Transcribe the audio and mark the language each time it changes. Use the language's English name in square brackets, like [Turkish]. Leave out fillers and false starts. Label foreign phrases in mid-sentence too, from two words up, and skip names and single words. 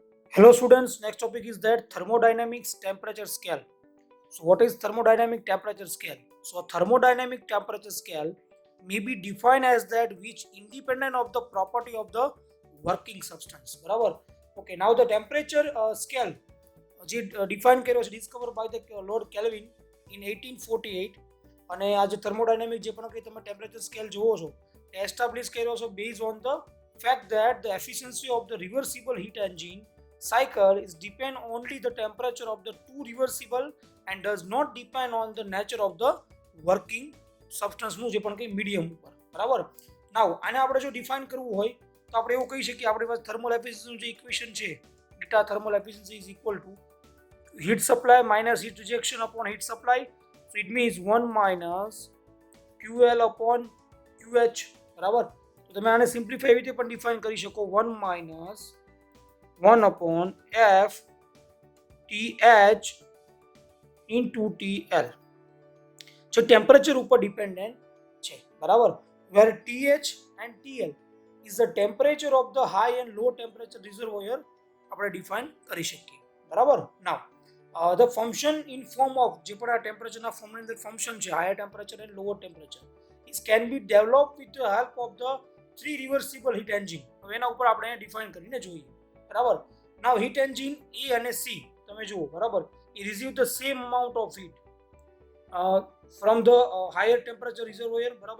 [English] Hello students, next topic is that thermodynamics temperature scale. So what is thermodynamic temperature scale? So a thermodynamic temperature scale may be defined as that which independent of the property of the working substance. બરાબર. Okay, now the temperature scale [Gujarati] જે ડિફાઇન કર્યો છે [English] discover by the Lord Kelvin in 1848 [Gujarati] અને આ જે થર્મોડાયનેમિક જે પણ કંઈ તમે ટેમ્પરેચર સ્કેલ જોવો છો એ એસ્ટાબ્લિશ કર્યો છે [English] base on the fact that the efficiency of the reversible heat engine cycle is depend only the temperature of the two reversible and does not depend on the nature of the working substance [Gujarati] નું જે પણ કંઈ મીડિયમ ઉપર બરાબર. નાઉ આને આપણે જો ડિફાઇન કરવું હોય તો આપણે એવું કહી શકીએ આપણી પાસે થર્મલ એફિશિયન્સીનું જે ઇક્વેશન છે [English] beta thermal efficiency is equal to heat supply minus heat rejection upon heat supply. So it means 1 minus QL upon QH બરાબર. [Gujarati] તો તમે આને સિમ્પ્લિફાઈ રીતે પણ ડિફાઇન કરી શકો [English] 1 minus 1 upon F TH into TL [Gujarati] જે ટેમ્પરેચર ઉપર ડિપેન્ડન્ટ છે બરાબર. [English] where TH and TL is the temperature of the high and low temperature reservoir [Gujarati] આપણે ડિફાઇન કરી શકીએ બરાબર. [English] નાવ the function in form of [Gujarati] જે પણ આ ટેમ્પરેચરના ફોર્મની અંદર ફંક્શન છે [English] higher temperature and lower temperature is can be develop with the help of the three reversible heat engine. [Gujarati] હવે એના ઉપર આપણે ડિફાઇન કરીને જોઈએ બરાબર. [English] Now heat engine A અને સી [Gujarati] તમે જુઓ બરાબર [English] A receive the same amount of heat from the higher temperature reservoir બરાબર.